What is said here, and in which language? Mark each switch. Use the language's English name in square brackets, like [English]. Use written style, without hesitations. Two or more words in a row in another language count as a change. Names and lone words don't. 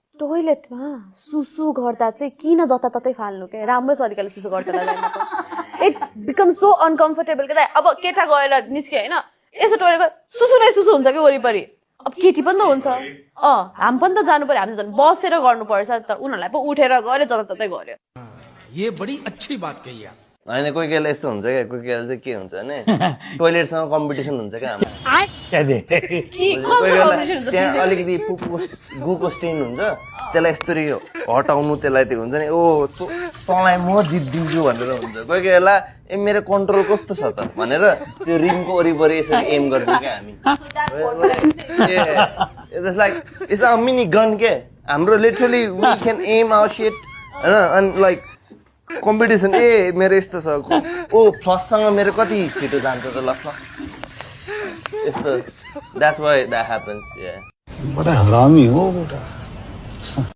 [Nepali] टोइलेटमा सुसु गर्दा चाहिँ किन जताततै फाल्नु के राम्रो तरिकाले सुसु गर्दा लाग्दैन [English] it become so uncomfortable [Nepali] के अब केटा गएर निस्क्यो हैन यसो टोइलेटमा सुसु हुन्छ कि वरिपरि अब केटी पनि त हुन्छ हामी पनि त जानु पर्यो हामी झन् बसेर गर्नुपर्छ त उनीहरूलाई पो उठेर गरे जताततै गर्यो [Hindi] ये बड़ी अच्छी बात कही आप [Nepali] होइन कोही बेला यस्तो हुन्छ क्या कोही बेला चाहिँ के हुन्छ भने टोइलेटसँग कम्पिटिसन हुन्छ क्या हाम्रो त्यहाँ अलिकति गुको स्टेन हुन्छ त्यसलाई यस्तरी हटाउनु त्यसलाई त्यो हुन्छ नि तँलाई म जित्दिन्छु भनेर हुन्छ कोही बेला मेरो कन्ट्रोल कस्तो छ त भनेर त्यो रिङको वरिपरि यसरी एम गर्छौँ क्या हामी [English] it's like it's a mini gun [Nepali] के हाम्रो [English] literally we can aim our shit [Nepali] हैन अनि [English] like competition [Nepali] मेरो यस्तो छ फ्लससँग मेरो कति छिटो जान्छ त ल फ्लस यस्तो [English] that's why that happens [Nepali] बडा हरामी हो बेटा